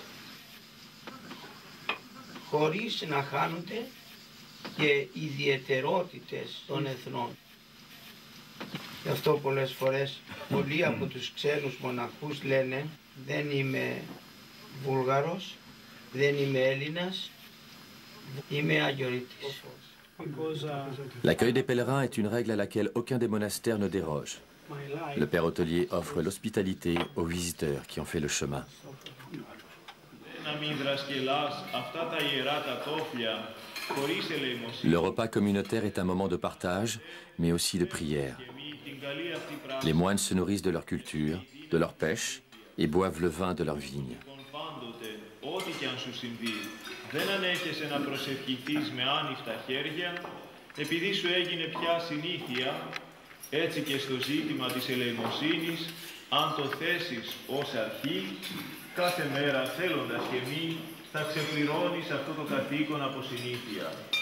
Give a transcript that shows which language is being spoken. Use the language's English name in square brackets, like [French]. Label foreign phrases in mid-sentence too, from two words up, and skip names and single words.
[Greek] Χωρίς να χάνονται και ιδιαιτερότητες των εθνών. Γι' αυτό πολλές φορές πολλοί από τους ξένους μοναχούς λένε δεν είμαι Βούλγαρος, δεν είμαι Έλληνας, είμαι Αγιορείτης. [French] L'accueil des pèlerins est une règle à laquelle aucun des monastères ne déroge. Le père hôtelier offre l'hospitalité aux visiteurs qui ont fait le chemin. Le repas communautaire est un moment de partage, mais aussi de prière. Les moines se nourrissent de leur culture, de leur pêche, et boivent le vin de leur vigne. [Greek] Ό,τι και αν σου συμβεί, δεν ανέχεσαι να προσευχηθείς με άνοιχτα χέρια, επειδή σου έγινε πια συνήθεια, έτσι και στο ζήτημα της ελεημοσύνης, αν το θέσεις ως αρχή, κάθε μέρα θέλοντας και μη, θα ξεπληρώνεις αυτό το καθήκον από συνήθεια.